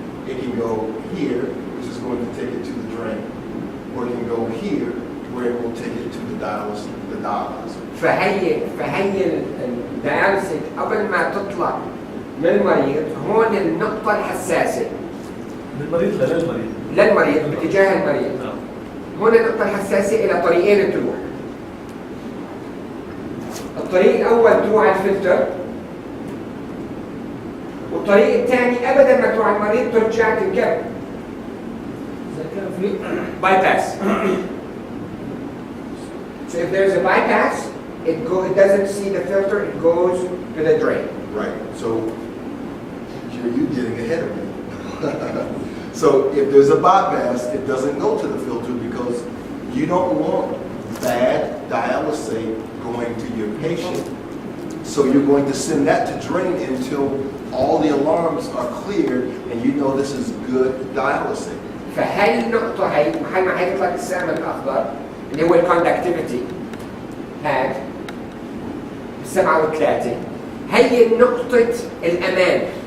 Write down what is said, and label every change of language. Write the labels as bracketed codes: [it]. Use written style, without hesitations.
[en] It can go here, which is going to take it to the drain, or it can go here, where it will take it to the dialyzer. [ar] فهي الدياليسيس قبل ما تطلع من المريض هون النقطة الحساسة للمريض لا للمريض. للمريض باتجاه المريض. هون النقطة الحساسة إلى طريقين تروح. الطريق الأول تروح على الفلتر والطريق الثاني أبدا ما تروح على المريض ترجع تنكب. إذا كان في [en] bypass. So if there's a bypass, it doesn't see the filter, it goes to the drain. Right. So you're getting ahead of me. So if there's a bypass, it doesn't go to the filter because you don't want bad dialysate going to your patient. So you're going to send that to drain until all the alarms are cleared and you know this is good dialysate. [ar] فهي النقطة هي محل ما هيطلع السهم الأخضر اللي هو الكوندكتيفيتي هاد 7 و3 هي نقطة الأمان.